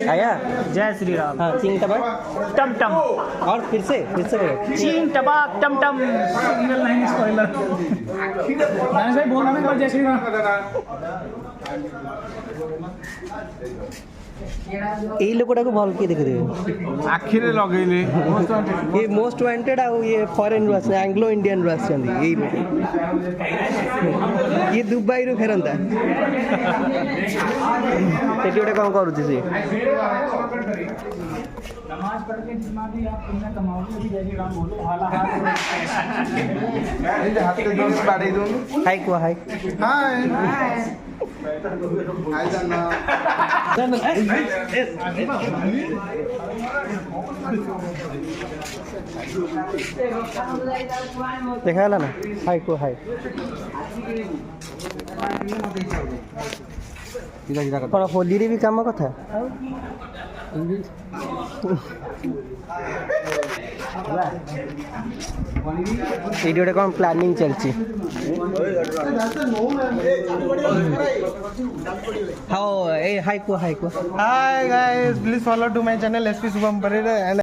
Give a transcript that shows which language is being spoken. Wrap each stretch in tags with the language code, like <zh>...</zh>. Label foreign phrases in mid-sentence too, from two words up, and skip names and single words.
<hi>आया। जय श्री राम। हाँ चिंग टबाक टम टम। और फिर से बोलो। चीन टबाक टम टम। नहीं स्पॉइलर। मैंने भाई बोलना नहीं पर जय श्री राम।</hi> <bn>এই লোকটাকে ভাল কি দেখে দেবে</bn> <or>ଆଖିରେ ଲଗେଇଲେ ये</or> <en>most wanted</en> <or>ଆଉ ये ଫରେନ୍ ରୁ ଆସିଛନ୍ତି</or> <en>Anglo Indian</en> <or>ରୁ ଆସିଛନ୍ତି ଏଇ ଇଏ ଦୁବାଇରୁ ଫେରନ୍ତା ସେଠି ଗୋଟେ କ'ଣ କରୁଛି ସେ</or> <hi>नमाज पढ़ के जितना भी आप पुण्य कमाओगे अभी जय श्री राम बोलो हाला हाथ</hi> <or>ହାତରେ ଦୋଷ ବାଡ଼େଇ ଦଉନୁ। ହାଇ କୁହ ହାଇ</or> <hi>हाय हाय जाना</hi> <or>ଦେଖା ହେଲା ନା ହାଇ କୁହ ହାଇ କ'ଣ ହୋଲିରେ ବି କାମ କଥା ଏଇଠି ଗୋଟେ କ'ଣ ପ୍ଲାନିଂ ଚାଲିଛି ହଉ ଏ ହାଇ କୁହ ହାଇ କୁହ</or> <en>Hi guys, please follow to my channel SP Subham Parera and</en>